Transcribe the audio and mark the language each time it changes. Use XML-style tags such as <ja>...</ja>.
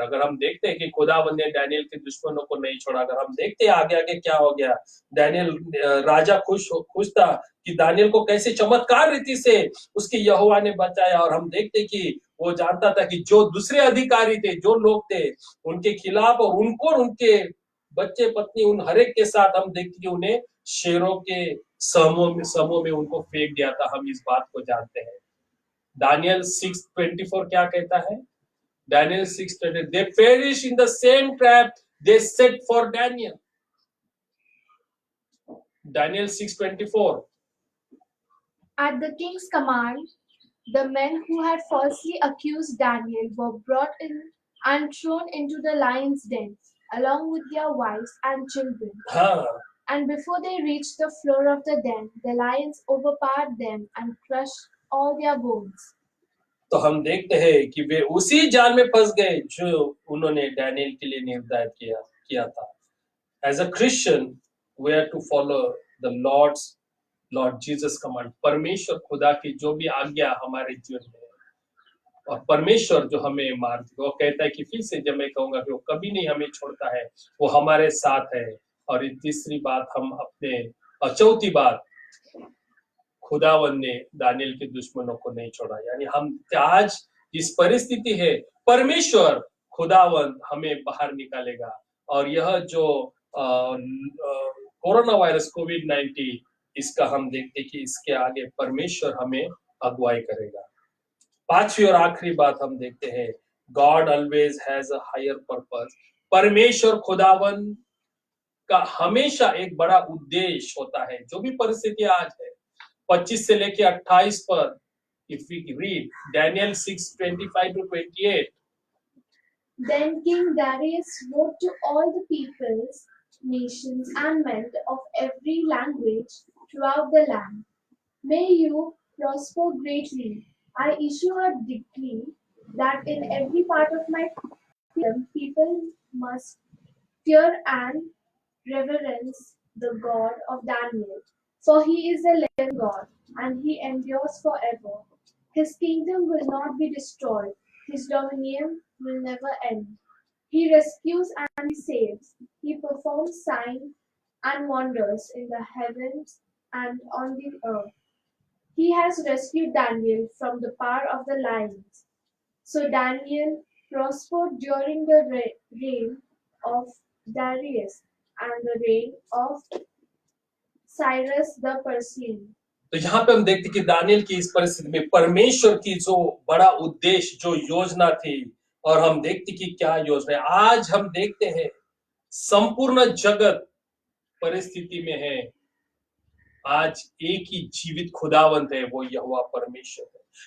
<hi>अगर हम देखते हैं कि खुदावंद ने डैनियल के दुश्मनों को नहीं छोड़ा, अगर हम देखते हैं आगे आगे क्या हो गया, डैनियल राजा खुश था कि दानियल को कैसे चमत्कार रीति से उसके यहोवा ने बचाया, और हम देखते कि वो जानता था कि जो दूसरे अधिकारी थे, जो लोग थे उनके खिलाफ, और उनको और उनके बच्चे पत्नी उन हरेक के साथ हम देखते कि उन्हें शेरों के समूह में उनको फेंक दिया था। हम इस बात को जानते हैं। दानियल 6:24 क्या कहता है?</hi> <en>Daniel 6:20, they perish in the same trap they set for Daniel. Daniel 6:24. At the king's command, the men who had falsely accused Daniel were brought in and thrown into the lion's den, along with their wives and children.</en> <hi>हाँ,</hi> <en>And before they reached the floor of the den, the lions overpowered them and crushed all their bones.</en> <hi>तो हम देखते हैं कि वे उसी जाल में फंस गए जो उन्होंने डैनियल के लिए निर्धारित किया था।</hi> <en>As a Christian, we are to follow the Lord Jesus command.</en> <hi>परमेश्वर खुदा की जो भी आज्ञा हमारे जीवन में है, और परमेश्वर जो हमें मार्ग, वो कहता है कि फिर से जब मैं कहूंगा कि वो कभी नहीं हमें छोड़ता है, वो हमारे साथ है। और ये तीसरी बात हम अपने, और चौथी बात, खुदावन ने दानियल के दुश्मनों को नहीं छोड़ा। यानी हम आज इस परिस्थिति है, परमेश्वर खुदावन हमें बाहर निकालेगा। और यह जो कोरोना वायरस कोविड-19, इसका हम देखते कि इसके आगे परमेश्वर हमें अगुवाई करेगा। पांचवी और आखिरी बात हम देखते हैं,</hi> <en>God always has a higher purpose.</en> <hi>परमेश्वर खुदावन का हमेशा एक बड़ा उद्देश्य होता है। जो भी परिस्थिति आज है, 25 से लेके 28 पर,</hi> <en>if we read Daniel 6:25-28. Then King Darius wrote to all the peoples, nations, and men of every language throughout the land. May you prosper greatly. I issue a decree that in every part of my kingdom people must fear and reverence the God of Daniel, for he is the living God, and he endures forever. His kingdom will not be destroyed. His dominion will never end. He rescues and he saves. He performs signs and wonders in the heavens and on the earth. He has rescued Daniel from the power of the lions. So Daniel prospered during the reign of Darius and the reign of Cyrus the Persian.</en> <hi>तो यहाँ पे हम देखते कि Daniel की इस परिस्थिति में परमेश्वर की जो बड़ा उद्देश्य, जो योजना थी, और हम देखते कि क्या योजना है। आज हम देखते हैं संपूर्ण जगत परिस्थिति में है। आज एक ही जीवित खुदावंत है, वो यहोवा परमेश्वर है।</hi>